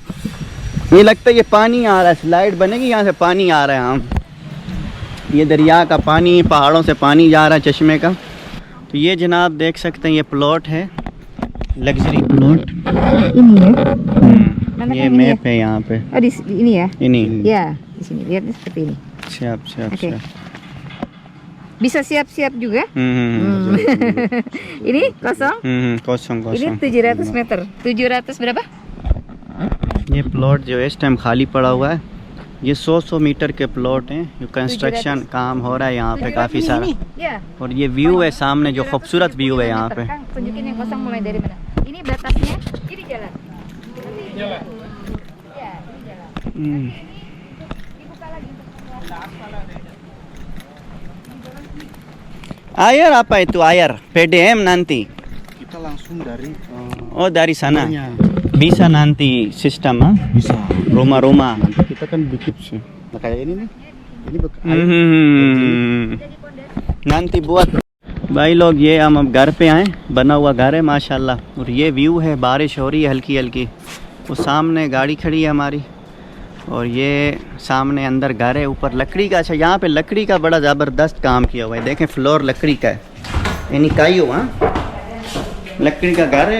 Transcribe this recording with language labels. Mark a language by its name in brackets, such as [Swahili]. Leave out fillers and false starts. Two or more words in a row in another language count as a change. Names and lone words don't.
[Urdu] یہ لگتا ہے یہ پانی آ رہا ہے, سلائڈ بنے گی یہاں سے پانی آ رہا ہے. ہم یہ دریا کا پانی, پہاڑوں سے پانی جا رہا ہے چشمے کا. تو یہ جناب دیکھ سکتے ہیں یہ پلاٹ ہے, [English] luxury plot. [Urdu] یہ میپ ہے یہاں پہ. [Indonesian] Oh di ini ya? Ini. Ya, di sini. Lihatnya seperti ini. Siap. Oke. Bisa siap-siap juga. Ini kosong. Kosong. Ini 700 meter. 700 berapa? [Urdu] یہ پلاٹ جو ہے اس ٹائم خالی پڑا ہوا ہے. یہ 100 میٹر کے پلاٹ ہیں. جو کنسٹرکشن کام ہو رہا ہے یہاں پہ کافی سارا, اور یہ ویو ہے سامنے, جو خوبصورت ویو ہے یہاں پہ. [Indonesian] Tunjukin yang kosong mulai dari mana? Ini batasnya, ini jalan. Air apa itu air? PDM nanti? Kita langsung dari Oh dari sana? Bisa nanti sistem ah? bisa. Rumah-rumah. Nanti kita kan bikin sih. Nah kayak ini nih. Ini nanti buat. [Urdu] بھائی لوگ یہ ہم اب گھر پہ آئیں, بنا ہوا گھر ہے ماشاءاللہ. اور یہ ویو ہے, بارش ہو رہی ہے ہلکی ہلکی. وہ سامنے گاڑی کھڑی ہے ہماری, اور یہ سامنے اندر گھر ہے اوپر لکڑی کا. اچھا یہاں پہ لکڑی کا بڑا زبردست کام کیا ہوا ہے, دیکھیں فلور لکڑی کا ہے, یعنی کائی ہوا لکڑی کا گھر ہے.